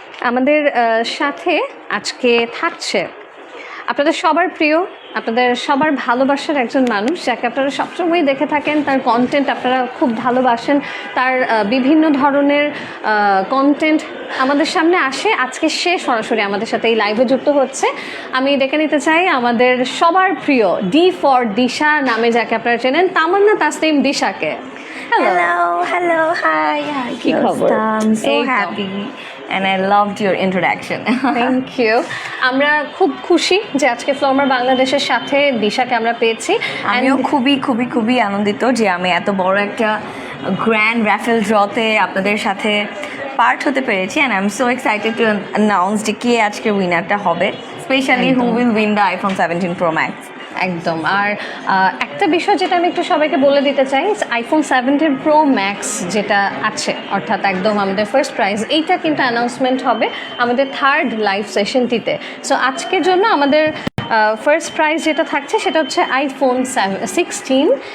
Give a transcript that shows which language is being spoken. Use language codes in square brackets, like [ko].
[bn] আমাদের সাথে আজকে থাকছে আপনাদের সবার প্রিয়, আপনাদের সবার ভালোবাসার একজন মানুষ, যাকে আপনারা সবসময় দেখে থাকেন, তার কন্টেন্ট আপনারা খুব ভালোবাসেন, তার বিভিন্ন ধরনের কন্টেন্ট আমাদের সামনে আসে। আজকে সে সরাসরি আমাদের সাথে এই লাইভে যুক্ত হচ্ছে। আমি ডেকে নিতে চাই আমাদের সবার প্রিয় ডি ফর দিশা নামে যাকে আপনারা চেনেন, তামান্না তাসনিম দিশাকে। [en] Hello, hi. [bn] কি খবর? [en] I'm so happy and I loved your introduction. Thank you. [bn] আমরা খুব খুশি যে আজকে ফ্লর্মার বাংলাদেশের সাথে দিশাকে আমরা পেয়েছি। আমিও খুবই আনন্দিত যে আমি এত বড় একটা গ্র্যান্ড র্যাফেল ড্রতে আপনাদের সাথে পার্ট হতে পেরেছি। [en] and I'm so excited to announce [bn] যে কে আজকে উইনারটা হবে, [en] Specially who will win the iPhone 17 Pro Max. [bn] একদম। আর একটা বিষয় যেটা আমি একটু সবাইকে বলে দিতে চাই, আইফোন 17 প্রো ম্যাক্স যেটা আছে, অর্থাৎ একদম আমাদের ফার্স্ট প্রাইজ, এইটা কিন্তু অ্যানাউন্সমেন্ট হবে আমাদের থার্ড লাইভ সেশনটিতে। সো আজকের জন্য আমাদের ফার্স্ট প্রাইজ যেটা থাকছে সেটা হচ্ছে আইফোন 16।